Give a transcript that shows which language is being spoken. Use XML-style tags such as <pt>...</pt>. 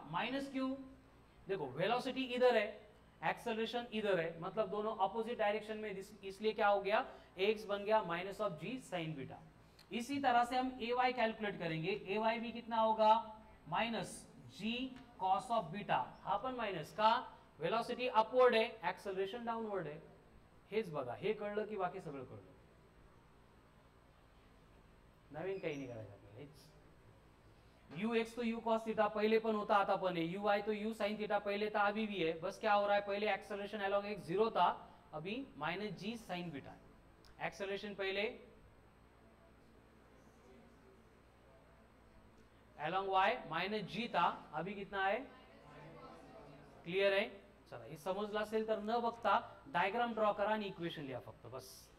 <hi>Minus क्यों, देखो velocity इधर है, एक्सेलरेशन इधर है, मतलब दोनों अपोजिट डायरेक्शन में, इसलिए क्या हो गया, एक्स बन गया minus of ji sign beta. इसी तरह से हम ए वाई कैलकुलेट करेंगे, ए वाई भी कितना होगा, minus ji cos of beta.</hi> <mr>हा पण माइनस का, वेलोसिटी अपवर्ड आहे, एक्सेलरेशन डाउनवर्ड आहे। हेच बघा, हे कळलं की बाकी सगळं कळलं, नवीन काही नाही करायचं आपल्याला।</mr> <hi>हेच यू एक्स तो यू कॉस थीटा पहले</hi> <mr>पण होता, आता पण</mr> <hi>है, यू वाई तो यू साइन थीटा पहले था, अभी भी है। बस क्या हो रहा है, पहले एक्सेलरेशन अलोंग एक्स 0 था, अभी माइनस जी साइन बीटा। एक्सेलरेशन पहले अलोंग वाई माइनस जी था, अभी कितना है, क्लियर है।</hi> <mr>चला, हे समजलं असेल तर न बघता डायग्राम ड्रॉ करा आणि इक्वेशन लिहा फक्त, बस।</mr>